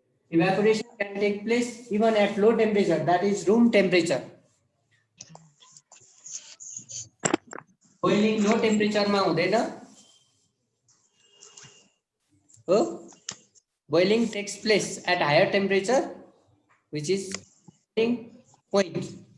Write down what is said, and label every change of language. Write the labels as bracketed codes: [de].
[en] Evaporation can take place even at low temperature, that is room temperature. Boiling low temperature [ne] मा हुँदैन हो. [en] Boiling takes place at higher temperature, which is boiling point.